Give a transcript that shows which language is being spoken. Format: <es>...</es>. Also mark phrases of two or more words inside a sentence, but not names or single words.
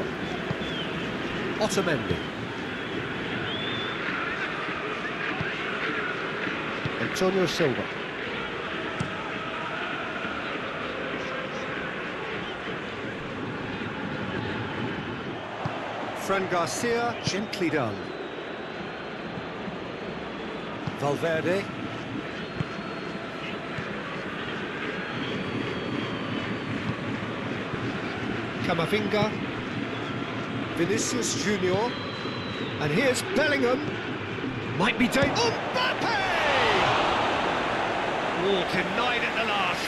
<en>Otamendi. Silva. Fran Garcia, gently done. Valverde. Camavinga. Vinicius Junior. And here's Bellingham. Might be dangerous. Mbappe! Oh, denied at the last.</en>